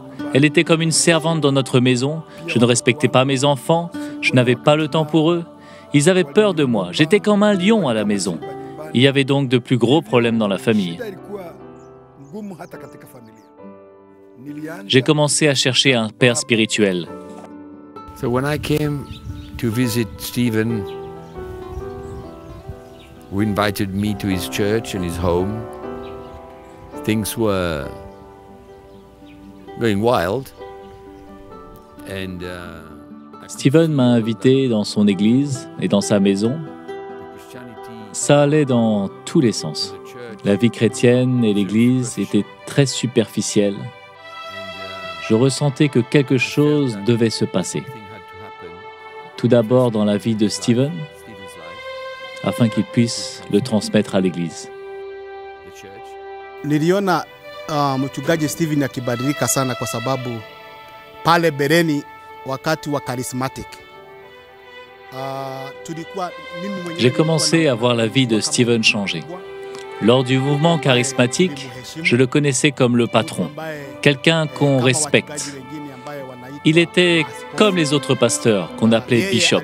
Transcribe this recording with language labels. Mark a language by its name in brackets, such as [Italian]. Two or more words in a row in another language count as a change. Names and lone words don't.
[French] Elle était comme une servante dans notre maison. Je ne respectais pas mes enfants. Je n'avais pas le temps pour eux. Ils avaient peur de moi. J'étais comme un lion à la maison. Il y avait donc de plus gros problèmes dans la famille. J'ai commencé à chercher un père spirituel. [English] So when I came to visit Stephen, who invited me to his church and his home, things were going wild. And [French] Stephen m'a invité dans son église et dans sa maison. Ça allait dans tous les sens. La vie chrétienne et l'église étaient très superficielles. Je ressentais que quelque chose devait se passer. Tout d'abord dans la vie de Stephen, afin qu'il puisse le transmettre à l'église. [Swahili] Niliona mchungaji Stephen akibadilika sana kwa sababu pale bereni wakati wa charismatic. [French] J'ai commencé à voir la vie de Stephen changer. Lors du mouvement charismatique, je le connaissais comme le patron, quelqu'un qu'on respecte. Il était comme les autres pasteurs qu'on appelait bishop.